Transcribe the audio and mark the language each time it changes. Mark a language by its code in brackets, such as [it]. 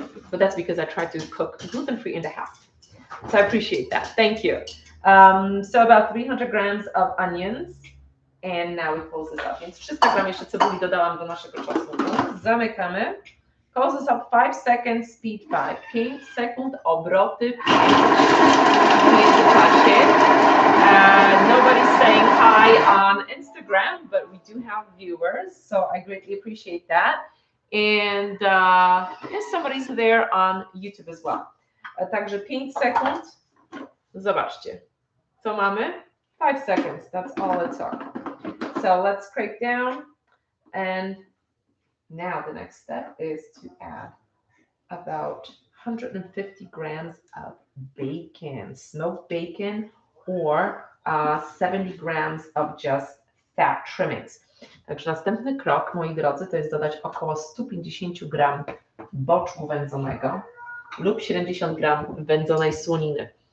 [en] But that's because I try to cook gluten-free in the house. So I appreciate that. Thank you. So about 300 grams of onions. And now we close this up. [pl] Więc 300 gram jeszcze cebuli dodałam do naszego czosnku. Zamykamy. [en] Close this up 5 seconds, speed 5. [pl] 5 sekund, obroty w międzyczasie. [en] Nobody's saying hi on Instagram, but we do have viewers, so I greatly appreciate that. And yes, somebody's there on YouTube as well. [pl] Także 5 sekund. Zobaczcie. Co mamy? [en] 5 seconds. That's all it took. So let's crank down. And now the next step is to add about 150 grams of bacon, smoked bacon, or 70 grams of just fat trimmings. [pl] Także następny krok, moi drodzy, to jest dodać około 150 gram boczku wędzonego lub 70 gram wędzonej słoniny.